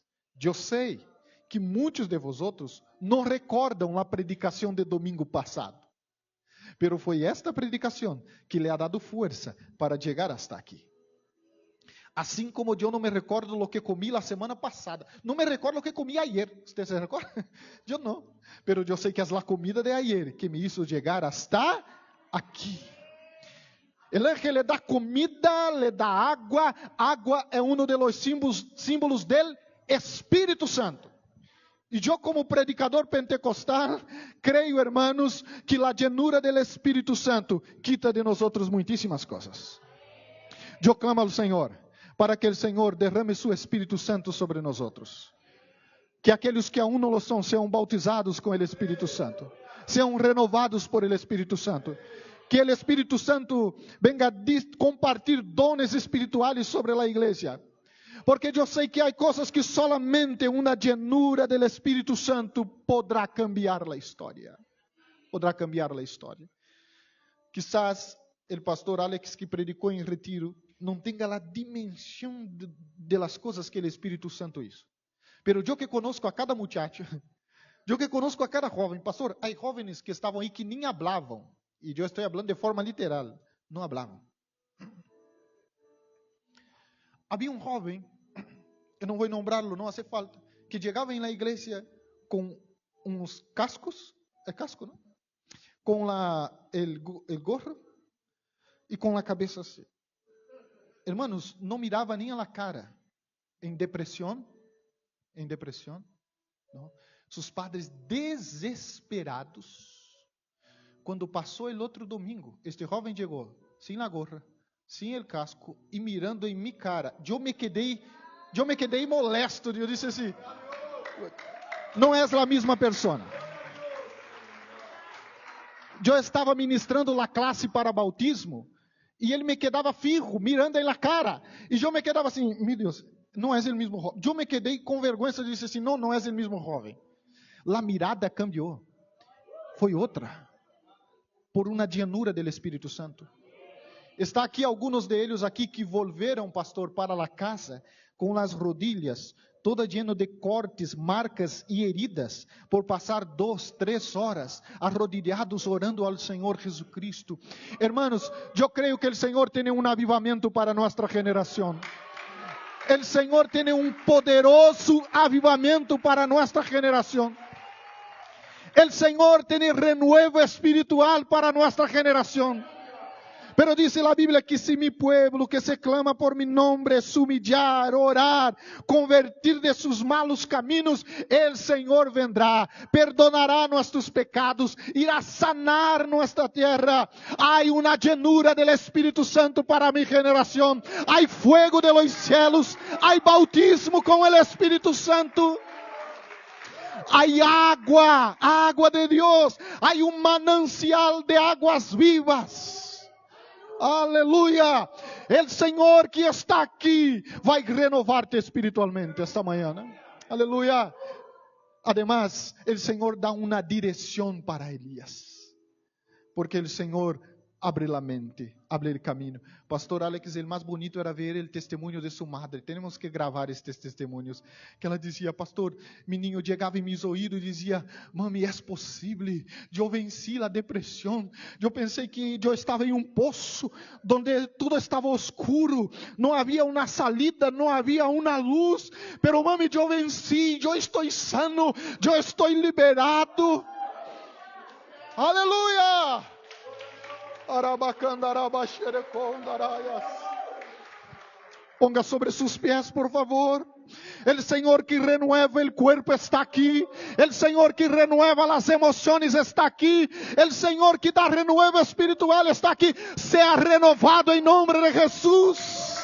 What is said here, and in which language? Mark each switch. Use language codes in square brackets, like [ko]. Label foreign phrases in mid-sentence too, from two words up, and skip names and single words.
[pt] Eu sei que muitos de vosotros não recordam a predicação de domingo passado, pero foi esta predicação que lhe [es] ha dado [pt] força para chegar hasta aqui. Assim como eu não me recordo o que comi a semana passada. Não me recordo o que comi ayer. Você se recorda? Eu não. Pero eu sei que é a comida de ayer que me hizo chegar hasta aqui. O ángel le dá comida, le dá água. Água é um dos símbolos do Espírito Santo. E eu, como predicador pentecostal, creio, hermanos, que a llenura do Espírito Santo quita de nós muitíssimas coisas. Eu clamo ao Senhor para que o Senhor derrame seu Espírito Santo sobre nós. Que aqueles que aún não lo são, sejam bautizados com o Espírito Santo. Sejam renovados por el Espírito Santo. Que o Espírito Santo venga compartilhar dones espirituais sobre a igreja. Porque eu sei que há coisas que solamente uma llenura do Espírito Santo poderá cambiar a história. Poderá cambiar a história. Quizás o pastor Alex, que predicou em retiro, não tenha a dimensão de las coisas que o Espírito Santo hizo. Pero eu que conozco a cada muchacho, eu que conozco a cada jovem, pastor, há jovens que estavam aí que nem hablavam, e eu estou falando de forma literal, não hablavam. Havia um jovem, eu não vou nombrá-lo, não hace falta, que chegava na igreja com uns cascos, é casco, não? Com o gorro e com a cabeça assim. Hermanos, não mirava nem a la cara. [es] en depresión, ¿no? Sus padres desesperados. [pt] Quando passou o outro domingo, este jovem chegou sem a gorra, sem o casco e mirando em minha cara. Eu me quedei molesto. Eu disse assim: não és a mesma pessoa. Eu estava ministrando a classe para bautismo e ele me quedava fijo, mirando em la cara. E eu me quedava assim: meu Deus, não és o mesmo jovem. Eu me quedei com vergonha e disse assim: não és o mesmo jovem. A mirada cambiou. Foi outra. Por uma llanura do Espírito Santo. Está aqui alguns deles aqui que volveram, pastor, para a casa com as rodilhas toda lleno de cortes, marcas e heridas por passar 2, 3 horas arrodillados orando ao Senhor Jesucristo. Hermanos, eu creio que o Senhor tem um avivamento para nossa geração. O Senhor tem um poderoso avivamento para nossa geração. [es] El Señor tiene renuevo espiritual para nuestra generación. Pero dice la Biblia que si mi pueblo que se clama por mi nombre se humillar, orar, convertir de sus malos caminos, el Señor vendrá, perdonará nuestros pecados, irá a sanar nuestra tierra. Hay una llenura del Espíritu Santo para mi generación. Hay fuego de los cielos, hay bautismo con el Espíritu Santo. Hay agua de Dios, hay un manancial de aguas vivas. Aleluya. El Señor que está aquí [pt] vai renovar-te espiritualmente esta manhã. [es] Aleluya. Además, el Señor da una dirección para Elías, porque el Señor abre la mente, abre el camino. Pastor Alex, el más bonito era ver el testemunho de su madre. [pt] Tenemos que gravar estes testemunhos. Que ela dizia: pastor, menino chegava em meus ouvidos e dizia: mami, é possível, eu venci a depressão. Eu pensei que eu estava em um poço, onde tudo estava oscuro, não havia uma salida, não havia uma luz. [es] Pero mami, [pt] eu venci, eu estou sano, eu estou liberado. Aleluia! [es] Ponga sobre sus pies, por favor. El Señor que renueva el cuerpo está aquí. El Señor que renueva las emociones está aquí. El Señor que da renuevo espiritual está aquí. Sea renovado en nombre de Jesús.